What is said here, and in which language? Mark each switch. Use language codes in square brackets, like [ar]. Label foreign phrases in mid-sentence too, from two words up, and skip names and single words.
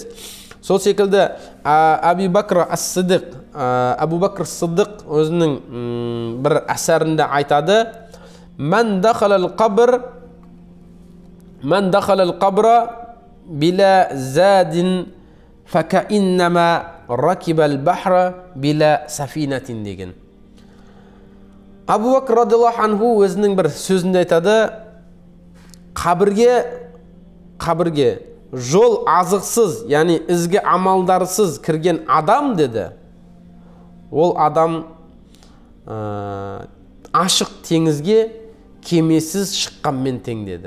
[kk] Сол секілді Абу Бакр ас-Сиддиқ өзінің бір әсәрінде айтады: [ar] من دخل القبر بلا زاد فكأنما ركب البحر بلا سفينة деген. [kk] Абу Бакр [ar] رضي الله عنه [kk] өзінің бір сөзінде айтады: қабірге жол азықсыз, яғни ізгі амалдарсыз кірген адам деді, ол адам ашық теңізге кемесіз шыққанмен тең деді.